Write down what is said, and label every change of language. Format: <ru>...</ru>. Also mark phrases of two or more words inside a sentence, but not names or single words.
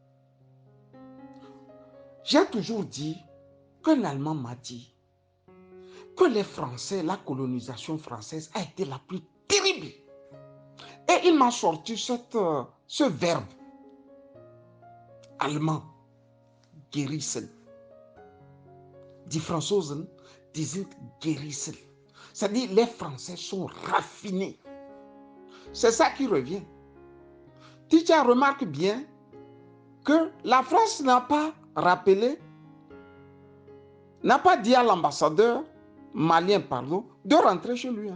<fr>J'ai toujours dit qu'un Allemand m'a dit que les Français, la colonisation française a été la plus terrible. Et il m'a sorti ce verbe allemand, gerissen.</fr> <de>Die Franzosen, die sind gerissen.</de> <fr>C'est-à-dire les Français sont raffinés. C'est ça qui revient. Tidja remarque bien que la France n'a pas rappelé, n'a pas dit à l'ambassadeur malien, de rentrer chez lui.</fr>